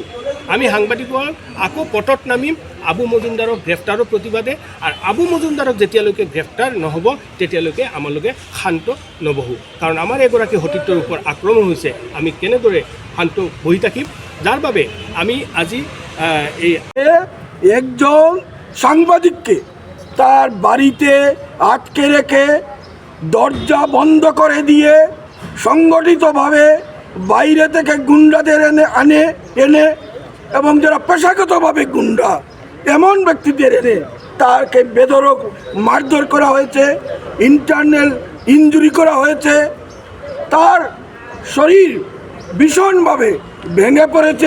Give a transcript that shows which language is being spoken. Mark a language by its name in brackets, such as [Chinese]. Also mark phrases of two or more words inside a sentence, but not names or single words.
[Assamese] আমি সাংবাদিকসকল আকৌ পথত নামিম আবু মজুমদাৰক গ্ৰেপ্তাৰৰ প্ৰতিবাদে। আৰু আবু মজুমদাৰক যেতিয়ালৈকে গ্ৰেপ্তাৰ নহ'ব তেতিয়ালৈকে আমালোকে শান্ত নবহোঁ, কাৰণ আমাৰ এগৰাকী সতীৰ্থৰ ওপৰত আক্ৰমণ হৈছে। আমি কেনেদৰে শান্ত বহি থাকিম? যাৰ বাবে আমি আজি এই [Bangla] একজন সাংবাদিককে তার বাড়িতে আটকে রেখে দরজা বন্ধ করে দিয়ে সংগঠিতভাবে বাইরে থেকে গুন্ডাদের এনে এবং যারা পেশাগতভাবে গুন্ডা এমন ব্যক্তিদের এনে তাকে বেধড়ক মারধর করা হয়েছে, ইন্টারনাল ইনজুরি করা হয়েছে, তার শরীর ভীষণভাবে ভেঙে পড়েছে।